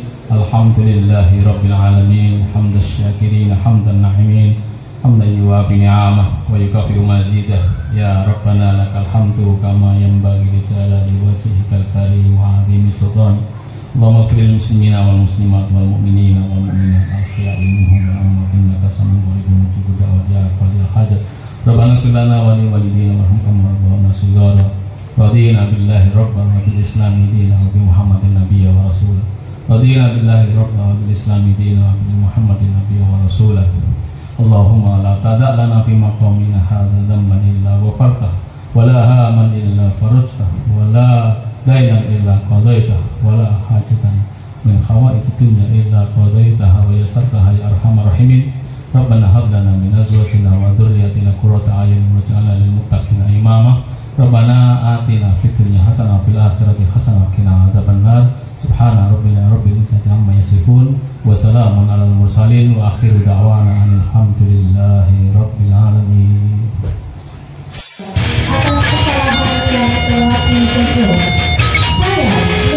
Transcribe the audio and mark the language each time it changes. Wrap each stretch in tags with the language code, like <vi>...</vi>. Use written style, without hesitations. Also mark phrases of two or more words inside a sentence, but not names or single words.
<ar>الحمد لله رب العالمين حمد الشاكرين حمد الناعمين حمدا يوافي نعمه ويكافئ مزيده. يا ربنا لك الحمد كما ينبغي لجلال وجهك الكريم وعظيم سلطانك. اللهم اغفر للمسلمين والمسلمات والمؤمنين والمؤمنات الأحياء منهم والأموات إنك سميع قريب مجيب الدعوات يا قاضي الحاجات. ربنا اغفر لنا ولوالدينا وارحمهم وارحمنا صغارا. رضينا بالله ربا وبالإسلام دينا وبمحمد نبيا ورسولا. رضينا بالله ربا وبالإسلام دينا وبمحمد نبيا ورسولا. اللهم لا تدع لنا في مقامنا هذا ذنبا إلا غفرته ولا هما إلا فرجته ولا دينا إلا قضيته ولا حاجة من حوائج الدنيا إلا قضيتها ويسرتها يا أرحم الراحمين. ربنا هب لنا من أزواجنا وذرياتنا قرة أعين واجعلنا للمتقين إماما. ربنا آتنا في الدنيا حسنة وفي الآخرة حسنة وقنا عذاب النار. سبحان ربنا رب العزة عما يصفون وسلام على المرسلين وآخر دعوانا الحمد لله رب العالمين.</ar> <id>Atas kesalahan yang telah terjadi, saya</id>